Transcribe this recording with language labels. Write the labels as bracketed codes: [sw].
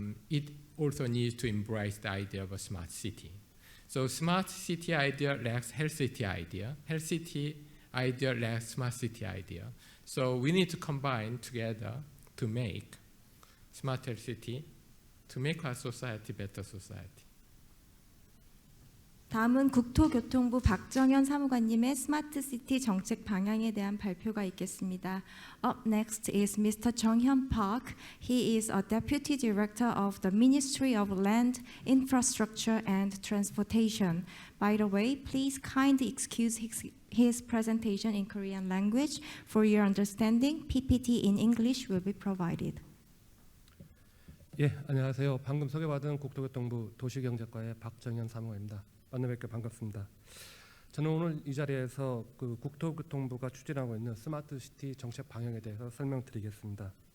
[en] It also needs to embrace the idea of a smart city. So smart city idea lacks health city idea. Health city idea lacks smart city idea. So we need to combine together to make smarter city, to make our society better society. [ko] 다음은 국토교통부 박정현 사무관님의 스마트 시티 정책 방향에 대한 발표가 있겠습니다. [en] Up next is Mr. 정현 Park. He is a Deputy Director of the Ministry of Land, Infrastructure and Transportation. By the way, please kindly excuse his presentation in Korean language. For your understanding, PPT in English will be provided. [ko] 예, 안녕하세요. 방금 소개받은 국토교통부 도시경제과의 박정현 사무관입니다. 만나 뵙게 반갑습니다. 저는 오늘 이 자리에서 그 국토교통부가 추진하고 있는 스마트 시티 정책 방향에 대해서 설명드리겠습니다.